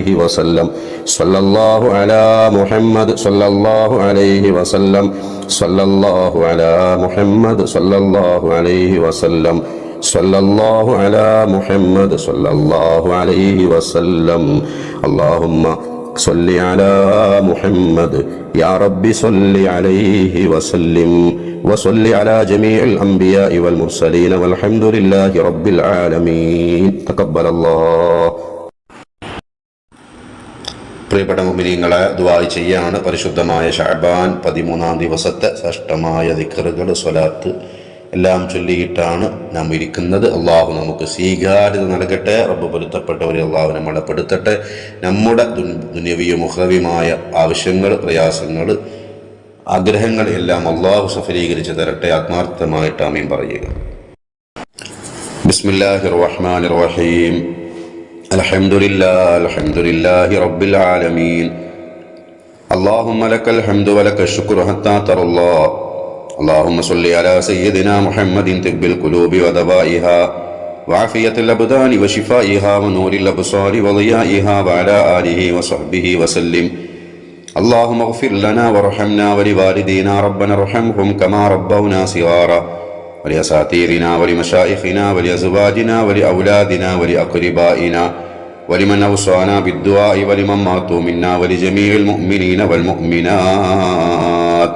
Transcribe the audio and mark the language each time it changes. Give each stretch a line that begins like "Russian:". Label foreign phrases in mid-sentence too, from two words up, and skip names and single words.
Arabic: وسلم صلى الله على محمد صلى الله عليه وسلم صلى الله على محمد صلى الله عليه وسلم صلى الله على محمد صلى الله عليه وسلم اللهم صل على محمد يا رب صل عليه وسلم وصل على جميع الأنبياء والمرسلين والحمد لله رب العالمين تقبل الله.
Malayalam: പ്രിയപ്പെട്ട മുഅ്മിനീങ്ങളെ, ദുആ ചെയ്യാണ് പരിശുദ്ധമായ ശഅബാൻ 13-ാം ദിവസത്തെ ശ്രേഷ്ഠമായ ദിക്റുകൾ, സ്വലാത്ത് എല്ലാം ചൊല്ലിയിട്ടാണ് നാം ഇരിക്കുന്നത്. അള്ളാഹു നമുക്ക് സ്വീകാര്യത നൽകട്ടെ. റബ്ബ് പൊരുത്തപ്പെട്ടവരെ അള്ളാഹു നമ്മളെ പെടുത്തട്ടെ. നമ്മുടെ ദുനിയവിയും ഉഖ്റവിയുമായ ആവശ്യങ്ങൾ, പ്രയാസങ്ങൾ, ആഗ്രഹങ്ങൾ എല്ലാം അള്ളാഹു സഫലീകരിച്ച് തരട്ടെ. ആത്മാർത്ഥമായിട്ട് ആമീൻ പറയുക.
Arabic: بسم الله الرحمن الرحيم. الحمد لله رب العالمين. اللهم لك الحمد ولك الشكر حتى ترضى. اللهم صل على سيدنا محمد طب القلوب ودوائها وعافية الأبدان وشفائها ونور الأبصار وضيائها وعلى آله وصحبه وسلم. اللهم اغفر لنا وارحمنا ولوالدينا ربنا ارحمهم كما ربونا صغارا ولأساتذتنا ولمشايخنا ولأزواجنا ولأولادنا ولأقربائنا ولمن أوصانا بالدعاء ولمن ماتوا منا ولجميع المؤمنين والمؤمنات.